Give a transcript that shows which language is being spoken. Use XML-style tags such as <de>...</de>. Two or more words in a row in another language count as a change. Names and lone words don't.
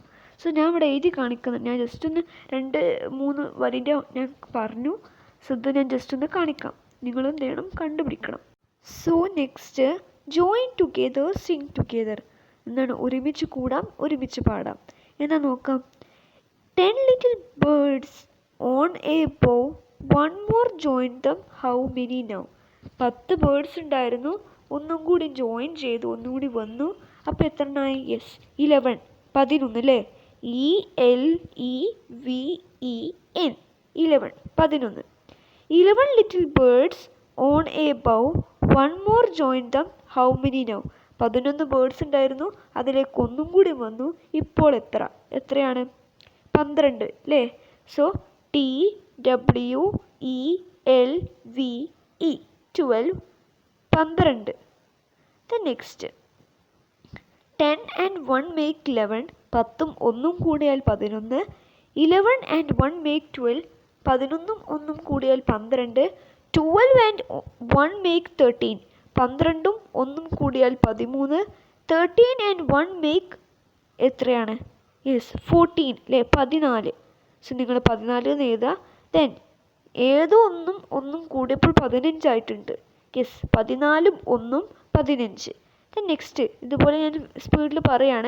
<ml>സോ ഞാൻ ഇവിടെ എഴുതി കാണിക്കുന്നത്, ഞാൻ ജസ്റ്റ് ഒന്ന് 2 3 വരിൻ്റെ ഞാൻ പറഞ്ഞു. സോ ഇത് ഞാൻ ജസ്റ്റ് ഒന്ന് കാണിക്കാം. നിങ്ങൾ എന്ത് ചെയ്യണം? കണ്ടുപിടിക്കണം.</ml> <en>so next, join together sing together. എന്താണ്?</en> <ml>ഒരുമിച്ച് കൂടാം, ഒരുമിച്ച് പാടാം. എന്നാ നോക്കാം.</ml> <en>10 little birds on a bough, one more join them, how many now?</en> <ml>10 ബേർഡ്സ് ഉണ്ടായിരുന്നു, ഒന്നും കൂടി ജോയിൻ ചെയ്തു, ഒന്നും കൂടി വന്നു. അപ്പോൾ എത്ര എണ്ണമായി? യെസ്, 11. 11 അല്ലേ.</ml> <en>ELEVEN 11. 11. 11 little birds on a bough, one more join them, how many now?</en> <ml>11 ബേർഡ്സ് ഉണ്ടായിരുന്നു, അതിലേക്ക് ഒന്നും കൂടി വന്നു. ഇപ്പോൾ എത്രയാണ്? 12 അല്ലേ.</ml> <en>സോ TWELVE 12. 12. the next, 10 and 1 make 11.</en> <ml>10ഉം 1ഉം കൂടിയാൽ 11.</ml> <en>11 and 1 make 12.</en> <ml>11ഉം 1ഉം കൂടിയാൽ 12.</ml> <en>12 and 1 make 13.</en> <ml>12ഉം 1ഉം കൂടിയാൽ 13.</ml> <en>13 and 1 make</en> <ml>എത്രയാണ്? യെസ്, 14 അല്ലേ. 14. സോ നിങ്ങൾ 14 എന്ന് എഴുതുക. ദെൻ ഏതോ ഒന്നും കൂടിയപ്പോൾ 15 ആയിട്ടുണ്ട്. യെസ്, 14ഉം 1ഉം 15.</ml> <en>then next,</en> <ml>ഇതുപോലെ ഞാൻ സ്പീഡിൽ പറയാണ്.</ml>